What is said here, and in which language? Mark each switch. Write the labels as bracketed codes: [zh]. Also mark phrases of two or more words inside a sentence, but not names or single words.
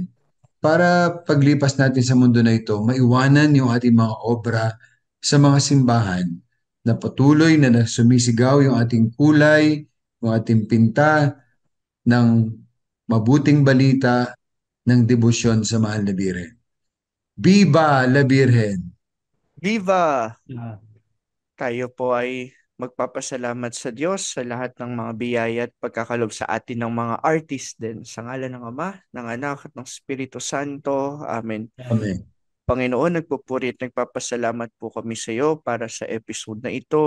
[tl] Para paglipas natin sa mundo na ito, maiwanan yung ating mga obra sa mga simbahan na patuloy na sumisigaw yung ating kulay, yung ating pinta ng mabuting balita ng debosyon sa mahal na Birhen. [es] Viva la Virgen! Viva! Ah, [tl] Tayo po ay magpapasalamat sa Diyos sa lahat ng mga biyaya at pagkakalob sa atin ng mga artist din. Sa ngalan ng Ama, ng Anak at ng Espiritu Santo. Amen. Amen. Panginoon, nagpupuri at nagpapasalamat po kami sa iyo para sa episode na ito.